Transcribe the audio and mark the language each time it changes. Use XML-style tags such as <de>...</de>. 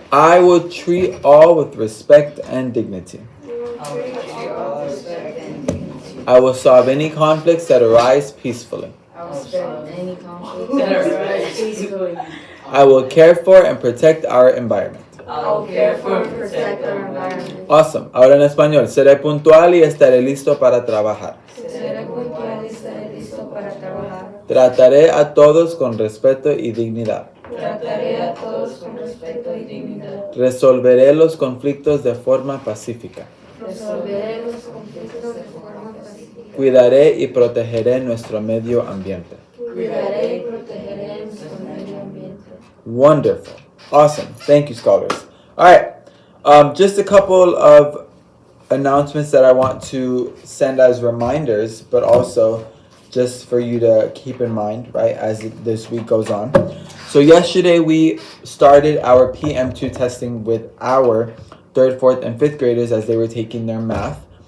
<en>I will treat all with respect and dignity. I will treat all with respect and dignity. I will solve any conflicts that arise peacefully. I will solve any conflicts that arise peacefully. I will care for and protect our environment. I will care for and protect our environment. Awesome.</en> <es>Ahora en español. Seré puntual y estaré listo para trabajar. Seré puntual y estaré listo para trabajar. Trataré a todos con respeto y dignidad. Trataré a todos con respeto y dignidad. Resolveré los conflictos de forma pacífica. Resolveré los conflictos de forma pacífica. Cuidaré y protegeré nuestro medio ambiente. Cuidaré y protegeré nuestro medio ambiente.</es> <en>Wonderful. Awesome. Thank you, scholars. All right. Just a couple of announcements that I want to send as reminders, but also just for you to keep in mind, right, as this week goes on. So yesterday we started our PM2 testing with our 3rd, 4th, and 5th graders as they were taking their math.</en>